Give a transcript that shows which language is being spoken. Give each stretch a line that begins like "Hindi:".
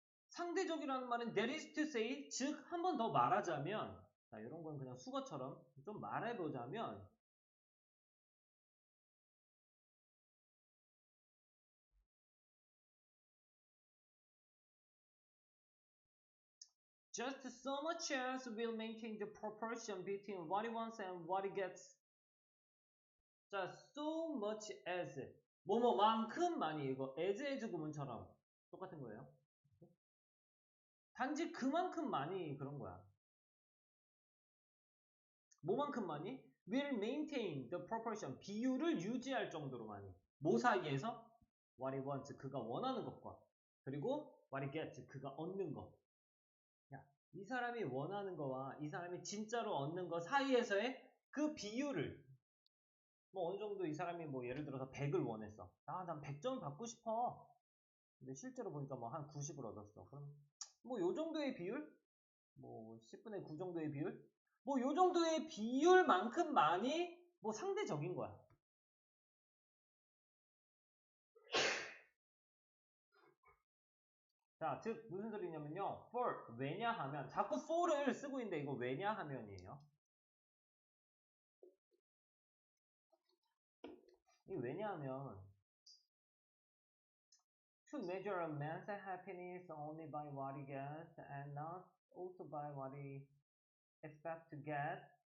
Korean: 상대적이라는 말은
English: that is to say,
Korean: 즉 한 번 더 말하자면, 자, 이런 건 그냥 수거처럼 좀 말해보자면,
English: just so much as will maintain the proportion between what he wants and what he gets.
Korean: 자,
English: so much as
Korean: 뭐뭐만큼만이 이거 as 구문처럼 똑같은 거예요. 단지 그만큼만이 그런 거야. 뭐만큼만이
English: will maintain the proportion
Korean: 비율을 유지할 정도로만이 뭐 사이에서
English: what he wants
Korean: 그가 원하는 것과 그리고
English: what he gets
Korean: 그가 얻는 것. 야, 이 사람이 원하는 거와 이 사람이 진짜로 얻는 것 사이에서의 그 비율을 뭐 어느 정도 이 사람이 뭐 예를 들어서 100을 원했어. 아, 난 100점 받고 싶어. 근데 실제로 보니까 뭐 한 90을 얻었어. 그럼 뭐 요 정도의 비율? 뭐 10분의 9 정도의 비율? 뭐 요 정도의 비율만큼만이 뭐 상대적인 거야. 자, 즉 무슨 소리냐면요. for 왜냐하면 자꾸 for를 쓰고 있는데 이거 왜냐하면이에요. 이 왜냐하면
English: to measure a man's happiness only by what he gets and not also by what he expects to get.